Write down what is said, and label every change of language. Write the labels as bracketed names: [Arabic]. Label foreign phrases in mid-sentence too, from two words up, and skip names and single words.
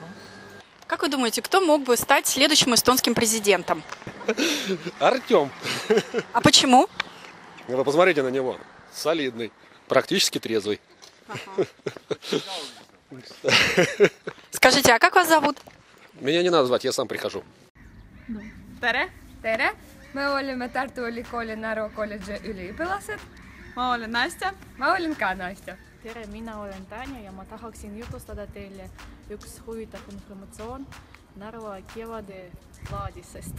[Russian] Как вы думаете, кто мог бы стать следующим эстонским президентом? Артем. А почему? Вы посмотрите на него. Солидный, практически трезвый. Скажите, а как вас зовут? Меня не надо звать, я сам прихожу. [Estonian] Tere! Tere! Me oleme Tartu Ülikooli Narva kolledži üliõpilased. Ma olen Nastja. Ma olen ka Nastja. Tere, mina olen Tanja ja ma tahaksin jutustada teile üks huvitav informatsioon Narva kevade laadisest.